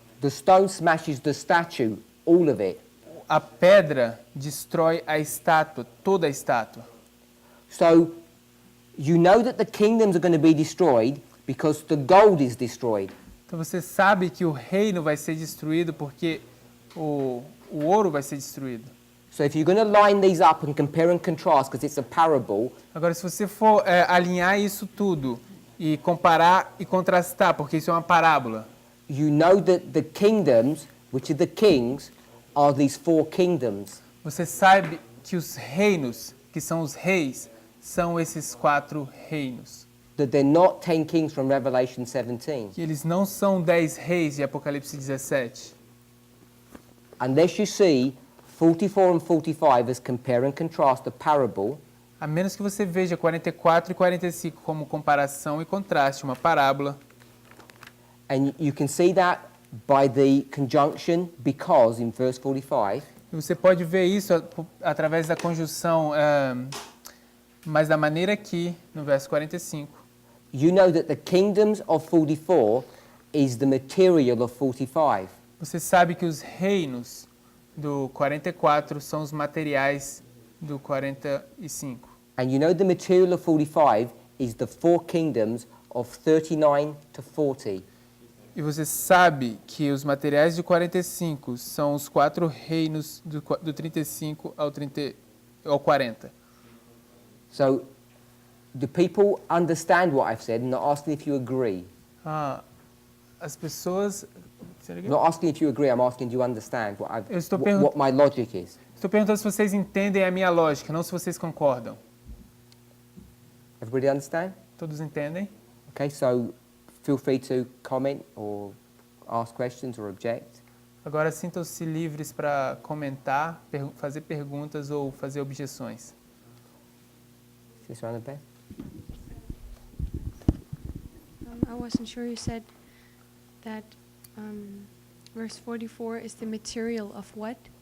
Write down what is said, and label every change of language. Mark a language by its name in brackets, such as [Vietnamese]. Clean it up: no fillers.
[English] The stone smashes the statue, all of it. [Portuguese] A pedra destrói a estátua, toda a estátua. [English] So you know that the kingdoms are going to be destroyed because the gold is destroyed. [Portuguese] Então você sabe que o reino vai ser destruído porque o ouro vai ser destruído. [English] So if you're going to line these up and compare and contrast, because it's a parable, [Portuguese] Agora, se você for alinhar isso tudo e comparar e contrastar, porque isso é uma parábola, [English] you know that the kingdoms, which are the kings, are these four kingdoms. [Portuguese] você sabe que os reinos, que são os reis, são esses 4 reinos. [English] That they're not 10 kings from Revelation 17. [Portuguese] Que eles não são 10 reis de Apocalipse 17. [English] Unless you see 44 and 45 as compare and contrast a parable, [Portuguese] A menos que você veja 44 e 45 como comparação e contraste, uma parábola. [English] and you can see that by the conjunction because in verse 45, [Portuguese] E você pode ver isso através da conjunção, mas da maneira que, no verso 45, [English] you know that the kingdoms of 44 is the material of 45. [Portuguese] você sabe que os reinos do 44 são os materiais do 45. [English] And you know the material of 45 is the four kingdoms of 39 to 40. [Portuguese] E você sabe que os materiais de 45 são os 4 reinos do 35 ao 40. [English] So do people understand what I've said? I'm not asking if you agree. [Portuguese] As pessoas... [English] I'm not asking if you agree, I'm asking do you understand [Portuguese] Eu estou [English] what my logic is. [Portuguese] Estou perguntando se vocês entendem a minha lógica, não se vocês concordam. [English] Everybody understand? [Portuguese] Todos entendem? [English] Okay, so feel free to comment or ask questions or object. [Portuguese] Agora sintam-se livres para comentar, fazer perguntas ou fazer objeções. [English] Sister Annabelle? I wasn't sure, you said that verse 44 is the material of what?